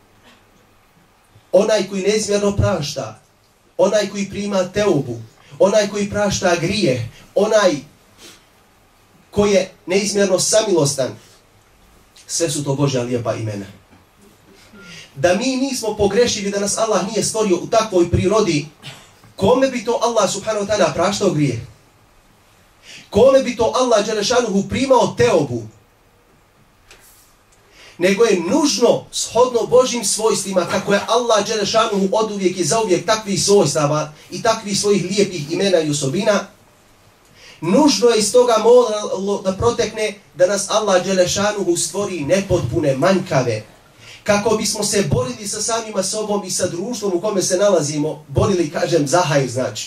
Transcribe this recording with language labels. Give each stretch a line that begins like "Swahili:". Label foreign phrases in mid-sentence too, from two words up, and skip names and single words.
Bosnian: Onaj koji neizmjerno prašta, onaj koji prima teubu, onaj koji prašta grije, onaj koji je neizmjerno samilostan. Sve su to Božja lijepa imena. Da mi nismo pogrešili, da nas Allah nije stvorio u takvoj prirodi, kome bi to Allah
Arabic: سبحانه وتعالى
Bosnian: praštao grije? Kome bi to Allah dželešanuhu primao teobu? Nego je nužno, shodno Božjim svojstvima, kako je Allah dželešanuhu oduvijek i zauvijek takvih svojstava i takvih svojih lijepih imena i osobina, nužno je iz toga moralo da protekne da nas Allah dželešanuhu stvori nepotpune, manjkave, kako bismo se borili sa samima sobom i sa društvom u kome se nalazimo, borili, kažem, zahaj znači.